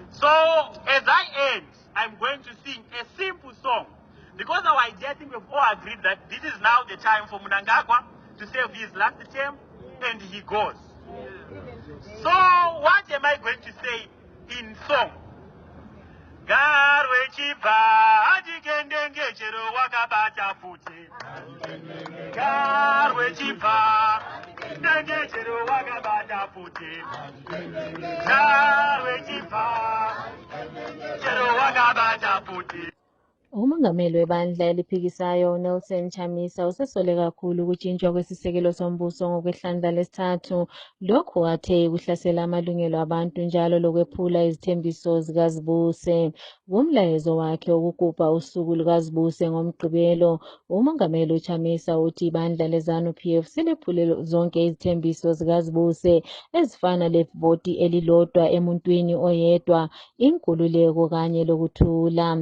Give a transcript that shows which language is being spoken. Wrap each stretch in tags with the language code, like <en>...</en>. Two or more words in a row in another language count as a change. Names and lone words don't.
<en>So, as I end, I'm going to sing a simple song. Because our idea, I think we've all agreed that this is now the time for Mnangagwa to serve his last term, and he goes. So, what am I going to say in song?</en> <sn>Garwe chiba adikendenge chero wakabata futi. Garwe chiba adikendenge chero wakabata futi. Garwe chiba chero wakabata futi.</sn> <nd>Umongameli webandla eliphikisayo uNelson Chamisa usesole kakhulu ukutshintshwa kwesisekelo sombuso ngokwehlandla lesithathu. Lokhu athe kuhlasela amalungelo abantu njalo lokwephula izithembiso zikazibuse. Kumlayezo wakhe wokugubha usuku lukazibuse ngoMgqibelo, umongameli uChamisa uthi ibandla leZANU-PF selephule zonke izithembiso zikazibuse ezifana levoti elilodwa emuntwini oyedwa, inkululeko kanye lokuthula.</nd>